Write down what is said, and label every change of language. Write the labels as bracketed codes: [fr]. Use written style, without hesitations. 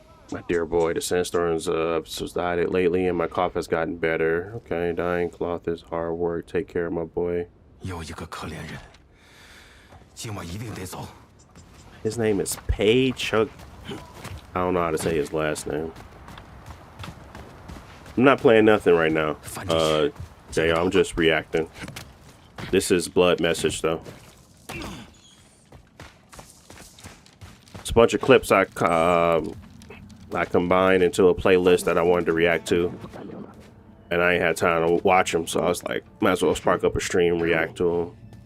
[en] My dear boy, the sandstorms subsided lately and my cough has gotten better. Okay, dying cloth is hard work. Take care of my boy. [zh] 有一个可怜人，今晚一定得走。 [en] His name is Pei Chug. I don't know how to say his last name. I'm not playing nothing right now. JR, I'm just reacting. This is Blood Message though. It's a bunch of clips I combined into a playlist that I wanted to react to, and I ain't had time to watch them, so I was like, might as well spark up a stream, react to them.